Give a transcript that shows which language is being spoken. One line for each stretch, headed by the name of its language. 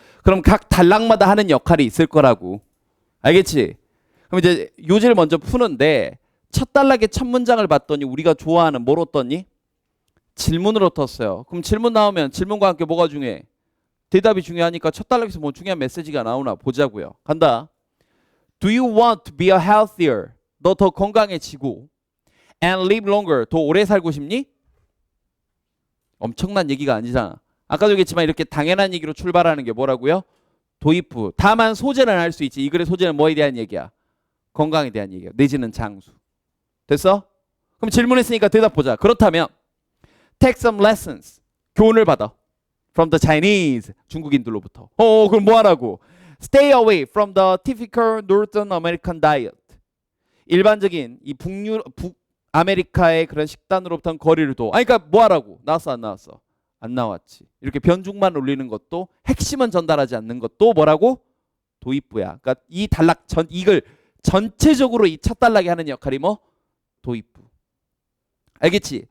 Korean: 그럼 각 단락마다 하는 역할이 있을 거라고. 알겠지? 그럼 이제 요지를 먼저 푸는데 첫 단락의 첫 문장을 봤더니 우리가 좋아하는 뭐로 떴니? 질문으로 떴어요. 그럼 질문 나오면 질문과 함께 뭐가 중요해? 대답이 중요하니까 첫 단락에서 뭐 중요한 메시지가 나오나 보자고요. 간다.
English: Do you want to be a healthier?
Korean: 너 더 건강해지고
English: and live longer.
Korean: 더 오래 살고 싶니? 엄청난 얘기가 아니잖아. 아까도 얘기했지만 이렇게 당연한 얘기로 출발하는 게 뭐라고요? 도입부. 다만 소재는 알 수 있지. 이 글의 소재는 뭐에 대한 얘기야? 건강에 대한 얘기야. 내지는 장수. 됐어? 그럼 질문했으니까 대답 보자. 그렇다면
English: take some lessons.
Korean: 교훈을 받아.
English: From the Chinese.
Korean: 중국인들로부터. 그럼 뭐 하라고?
English: Stay away from the typical Northern American diet.
Korean: 일반적인 이 북아메리카의 그런 식단으로부터는 거리를 둬. 아니 그러니까 뭐 하라고? 나왔어 안 나왔어? 안 나왔지. 이렇게 변죽만 올리는 것도 핵심은 전달하지 않는 것도 뭐라고? 도입부야. 그러니까 이 단락 이걸 전체적으로 이 첫 단락이 하는 역할이 뭐? 도입부. 알겠지?